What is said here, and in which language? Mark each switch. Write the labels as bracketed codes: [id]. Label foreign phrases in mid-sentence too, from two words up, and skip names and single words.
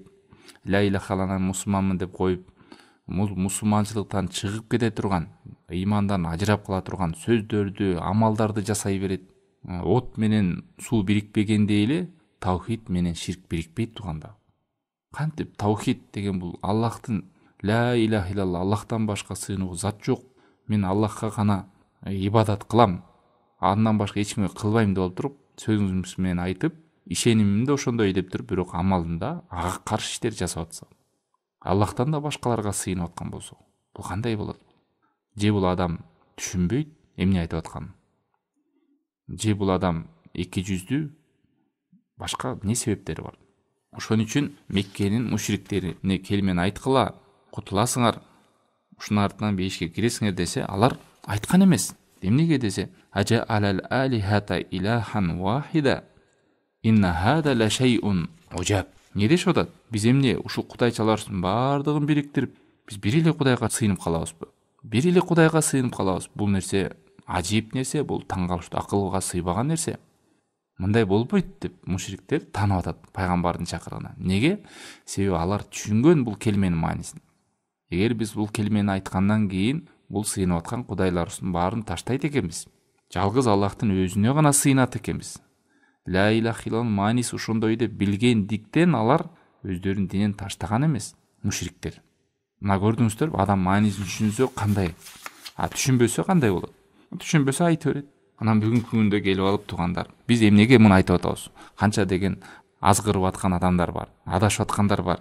[ky] Ла илаханы мусулманмын деп коюп, мусулманчылыктан чыгып кете турган, ыймандан ажырап кала турган сөздөрдү, амалдарды жасай берет. От менен суу бирикпегендей эле таухид менен ширк бирикпейт турганда. Кантип таухид деген бул Аллахтын, [ar] لا إله إلا الله, [ky] Аллахтан башка сыйынуу зат жок. Мен Аллахка гана ибадат кылам, андан башка эч кимге кылбайм деп туруп, сөзүңүз менен айтып, ишенимим да ошондой деп туруп, бирок амалында ага каршы иштер жасап атса, Аллахтан да башкаларга сыйынып аткан болсо, бул кандай болот? Же бул адам түшүнбөйт эмне айтып атканын? Же бул адам эки жүздүү, башка эмне себептери бар? Ошон үчүн Меккенин мушриктерине келмен айткыла, кутуласыңар, ушунун артынан бейишке киресиңер десе, алар айткан эмес. Эмнеге десе, [ar] أجعل الآلهة إلها واحدا إن هذا لشيء عجاب. [ky] Не дешип атат? Биз эмне ушул кудайчалардын баардыгын бириктирип, биз бир эле кудайга сыйынып калабызбы? Бир эле кудайга сыйынып калабыз. Бул нерсе ажип нерсе, бул таң калыштуу, акылга сыйбаган нерсе. Мындай болбойт деп мушриктер таанып атат пайгамбардын чакырыгына. Неге? Себеби алар түшүнгөн бул келменин маанисин. Эгер биз бул келмени айткандан кийин бул сыйынып аткан кудайларыбыздын баарын таштайт экенбиз. Жалгыз Аллахтын өзүнө гана сыйынат экенбиз. Ла илаха иллаллахтын мааниси ошондой деп билгендиктен алар өздөрүнүн динин таштаган эмес, мушриктер. Мына көрдүңүздөр, адам маанисин түшүнсө кандай, түшүнбөсө кандай болот? Түшүнбөсө айта берет. Анан бүгүнкү күндө келип алып тугандар, биз эмнеге муну айтып атабыз? Канча деген азгырып аткан адамдар бар, адашып аткандар бар.